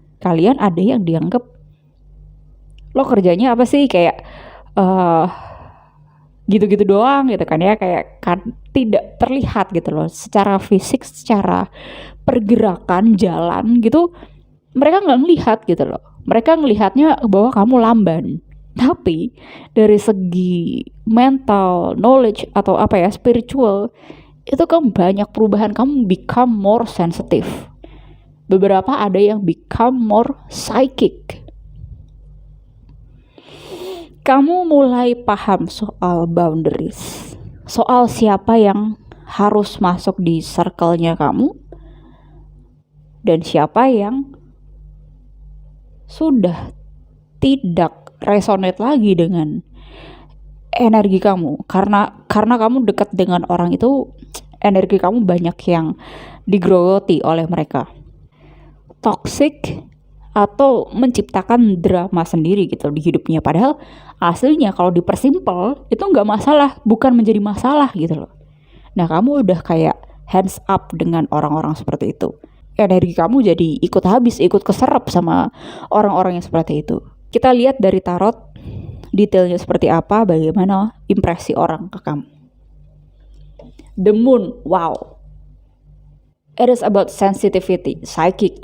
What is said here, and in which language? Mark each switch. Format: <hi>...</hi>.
<id>Kalian ada yang dianggap, lo kerjanya apa sih, kayak gitu-gitu doang gitu kan ya, kayak kan tidak terlihat gitu loh secara fisik, secara pergerakan jalan gitu. Mereka nggak ngelihat gitu loh. Mereka ngelihatnya bahwa kamu lamban. Tapi dari segi mental, knowledge atau apa ya, spiritual, itu kan banyak perubahan.</id> <en>Kamu become more sensitive.</en> <id>Beberapa ada yang</id> <en>become more psychic.</en> <id>Kamu mulai paham soal boundaries, soal siapa yang harus masuk di circle-nya kamu dan siapa yang sudah tidak resonate lagi dengan energi kamu. Karena kamu dekat dengan orang itu, energi kamu banyak yang digerogoti oleh mereka. Toxic atau menciptakan drama sendiri gitu di hidupnya. Padahal aslinya kalau dipersimpel itu nggak masalah, bukan menjadi masalah gitu loh. Nah, kamu udah kayak</id> <en>hands up</en> <id>dengan orang-orang seperti itu. Energi kamu jadi ikut habis, ikut keserap sama orang-orang yang seperti itu. Kita lihat dari tarot detailnya seperti apa, bagaimana impresi orang ke kamu.</id> <en>The Moon, wow. It is about sensitivity, psychic.</en>